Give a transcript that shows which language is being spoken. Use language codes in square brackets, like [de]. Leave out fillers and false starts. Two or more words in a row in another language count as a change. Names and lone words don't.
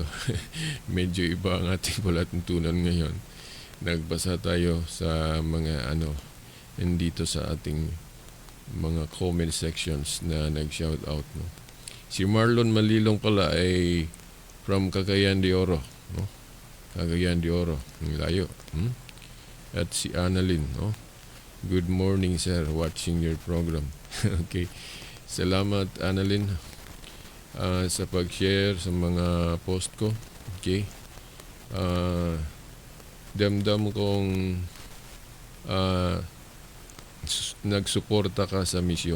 [tl] Medyo iba ang ating palatuntunan ngayon. Nagbasa tayo sa mga nandito sa ating mga [en] comment sections [tl] na nag-shout out. No? Si Marlon Malilong pala ay from Cagayan de Oro. No? Cagayan de Oro. Ang layo. At si Annalyn. No? [en] Good morning, sir. Watching your program. Okay. [tl] Salamat, Annalyn, sa pag-share sa mga post ko. Okay. Damdam kong nagsuporta ka sa misyon.